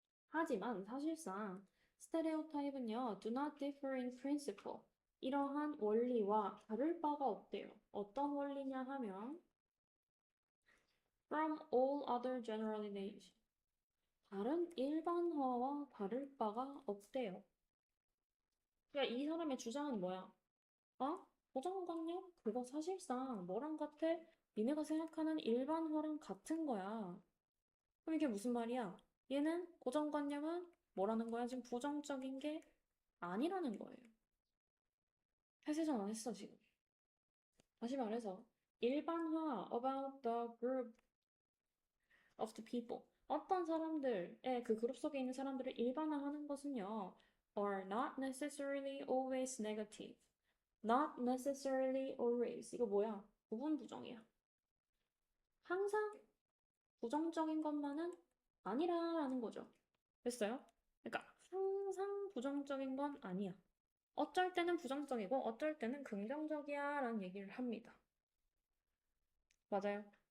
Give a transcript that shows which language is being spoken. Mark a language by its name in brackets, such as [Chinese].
[Korean] 하지만 사실상 스테레오타입은요, [English] do not differ in principle. [Korean] 이러한 원리와 다를 바가 없대요. 어떤 원리냐 하면 [English] from all other generalization. [Korean] 다른 일반화와 다를 바가 없대요. 그러니까 이 사람의 주장은 뭐야? 고정관념? 그거 사실상 뭐랑 같아? 니네가 생각하는 일반화랑 같은 거야. 그럼 이게 무슨 말이야? 얘는 고정관념은 뭐라는 거야? 지금 부정적인 게 아니라는 거예요. 해석 전환했어, 지금. 다시 말해서 일반화 [English] about the group of the people. [Korean] 어떤 사람들의 그 그룹 속에 있는 사람들을 일반화하는 것은요. [English] are not necessarily always negative. not necessarily always. [Korean] 이거 뭐야? 부분 부정이야. 항상 부정적인 것만은 아니라라는 거죠. 됐어요? 그러니까 항상 부정적인 건 아니야. 어쩔 때는 부정적이고 어쩔 때는 긍정적이야 라는 얘기를 합니다. 맞아요.